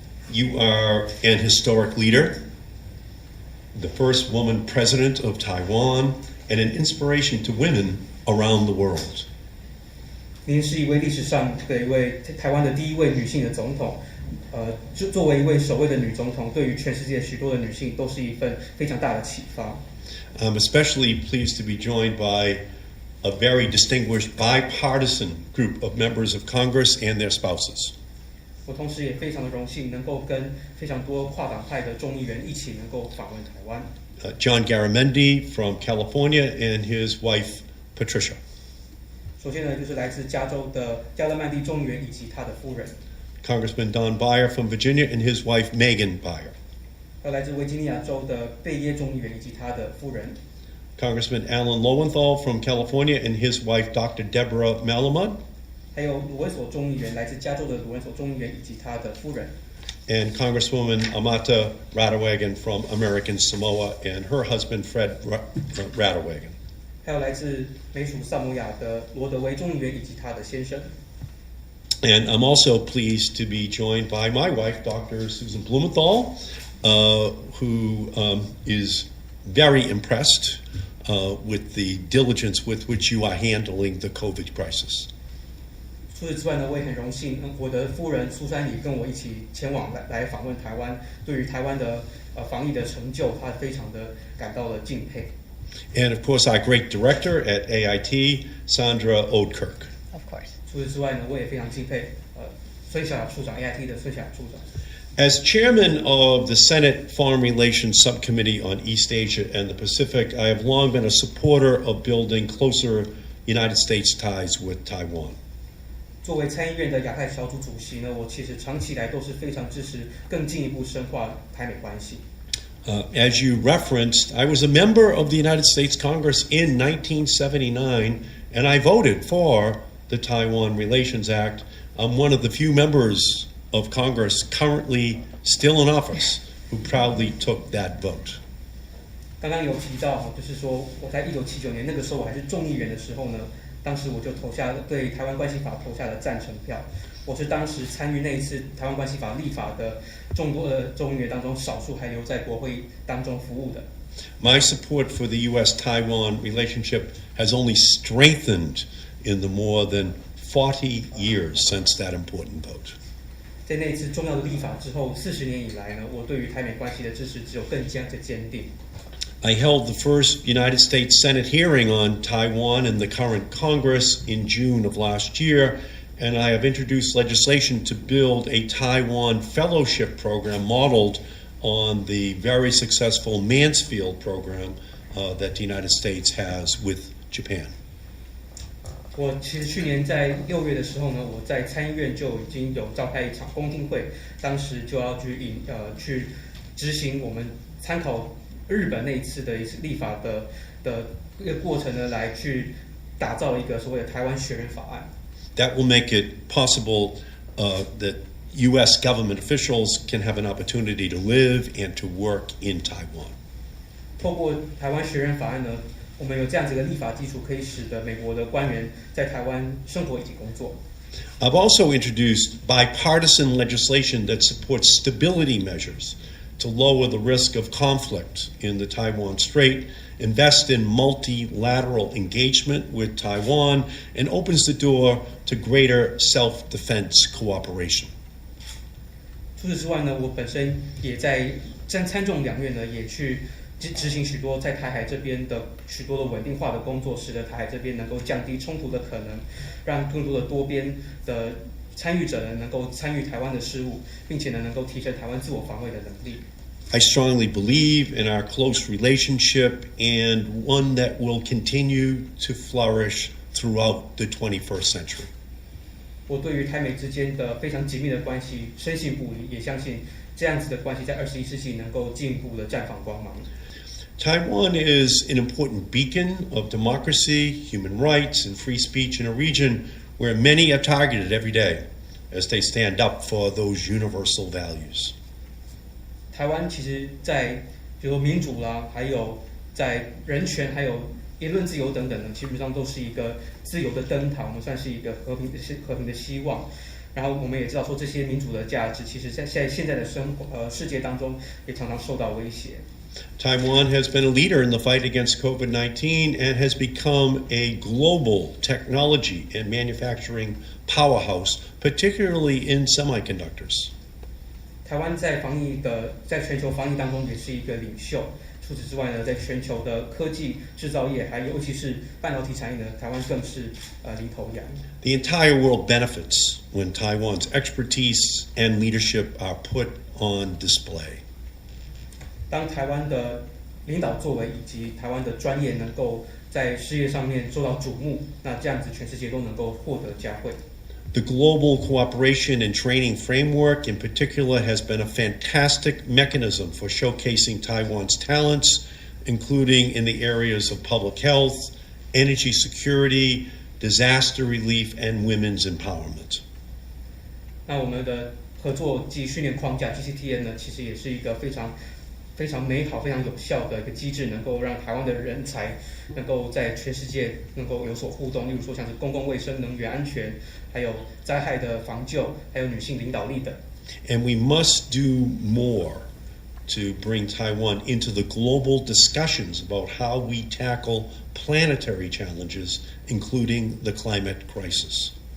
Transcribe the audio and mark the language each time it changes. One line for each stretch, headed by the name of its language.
English: You are an historic leader, the first woman president of Taiwan, and an inspiration to women around the world.
Chinese: 您是一位历史上的一位台湾的第一位女性的总统，作为一位首位的女总统，对于全世界许多的女性都是一份非常大的启发。
English: I'm especially pleased to be joined by a very distinguished bipartisan group of members of Congress and their spouses.
Chinese: 我同时也非常的荣幸，能够跟非常多跨党派的众议员一起能够访问台湾。
English: John Garamendi from California and his wife Patricia.
Chinese: 首先呢，就是来自加州的加勒曼蒂众议员以及他的夫人。
English: Congressman Don Beyer from Virginia and his wife Megan Beyer.
Chinese: 还有来自维吉尼亚州的贝耶众议员以及他的夫人。
English: Congressman Alan Lowenthal from California and his wife, Dr. Deborah Malamud.
Chinese: 还有鲁文所众议员，来自加州的鲁文所众议员以及他的夫人。
English: And Congresswoman Amata Radewagen from American Samoa and her husband, Fred Radewagen.
Chinese: 还有来自美属萨摩亚的罗德威众议员以及他的先生。
English: And I'm also pleased to be joined by my wife, Dr. Susan Blumenthal, who is very impressed with the diligence with which you are handling the COVID crisis.
Chinese: 除此之外呢，我也很荣幸，我的夫人苏珊里跟我一起前往来访问台湾，对于台湾的防疫的成就，她非常的感到了敬佩。
English: And of course, our great director at AIT, Sandra Oudkirk. Of course.
Chinese: 除此之外呢，我也非常敬佩孙小雅处长 AIT 的孙小雅处长。
English: As chairman of the Senate Foreign Relations Subcommittee on East Asia and the Pacific, I have long been a supporter of building closer United States ties with Taiwan.
Chinese: 作为参议院的亚太小组主席呢，我其实长期以来都是非常支持更进一步深化台美关系。
English: As you referenced, I was a member of the United States Congress in 1979, and I voted for the Taiwan Relations Act. I'm one of the few members of Congress currently still in office who proudly took that vote.
Chinese: 刚刚有提到，就是说我在1979年那个时候我还是众议员的时候呢，当时我就对台湾关系法投下了赞成票。我是当时参与那一次台湾关系法立法的众多的众议员当中少数还留在国会当中服务的。
English: My support for the U.S.-Taiwan relationship has only strengthened in the more than 40 years since that important vote.
Chinese: 在那一次重要的立法之后，40年以来呢，我对于台美关系的支持只有更加的坚定。
English: I held the first United States Senate hearing on Taiwan in the current Congress in June of last year, and I have introduced legislation to build a Taiwan fellowship program modeled on the very successful Mansfield program that the United States has with Japan.
Chinese: 我其实去年在6月的时候呢，我在参议院就已经有召开一场公听会，当时就要去执行我们参考日本那一次的一次立法的一个过程呢，来去打造一个所谓的台湾学人法案。
English: That will make it possible that U.S. government officials can have an opportunity to live and to work in Taiwan.
Chinese: 透过台湾学人法案呢，我们有这样子的立法基础，可以使得美国的官员在台湾生活以及工作。
English: I've also introduced bipartisan legislation that supports stability measures to lower the risk of conflict in the Taiwan Strait, invest in multilateral engagement with Taiwan, and opens the door to greater self-defense cooperation.
Chinese: 除此之外呢，我本身也在参众两院呢，也去执行许多在台海这边的许多的稳定化的工作，使得台海这边能够降低冲突的可能，让更多的多边的参与者呢能够参与台湾的事务，并且呢能够提升台湾自我防卫的能力。
English: I strongly believe in our close relationship and one that will continue to flourish throughout the 21st century.
Chinese: 我对于台美之间的非常紧密的关系深信不疑，也相信这样子的关系在21世纪能够进一步的绽放光芒。
English: Taiwan is an important beacon of democracy, human rights, and free speech in a region where many are targeted every day as they stand up for those universal values.
Chinese: 台湾其实在比如说民主啦，还有在人权，还有言论自由等等呢，基本上都是一个自由的灯塔，我们算是一个和平的希望。然后我们也知道说，这些民主的价值，其实在现在的世界当中，也常常受到威胁。
English: Taiwan has been a leader in the fight against COVID-19 and has become a global technology and manufacturing powerhouse, particularly in semiconductors.
Chinese: 台湾在全球防疫当中也是一个领袖。除此之外呢，在全球的科技制造业，还有尤其是半导体产业呢，台湾更是领头羊。
English: The entire world benefits when Taiwan's expertise and leadership are put on display.
Chinese: 当台湾的领导作为以及台湾的专业能够在事业上面受到瞩目，那这样子全世界都能够获得嘉惠。
English: The global cooperation and training framework in particular has been a fantastic mechanism for showcasing Taiwan's talents including in the areas of public health, energy security, disaster relief, and women's empowerment.
Chinese: 那我们的合作及训练框架 GCTN 呢，其实也是一个非常美好、非常有效的一个机制，能够让台湾的人才能够在全世界能够有所互动。例如说像是公共卫生、能源安全，还有灾害的防救，还有女性领导力等。
English: And we must do more to bring Taiwan into the global discussions about how we tackle planetary challenges, including the climate crisis.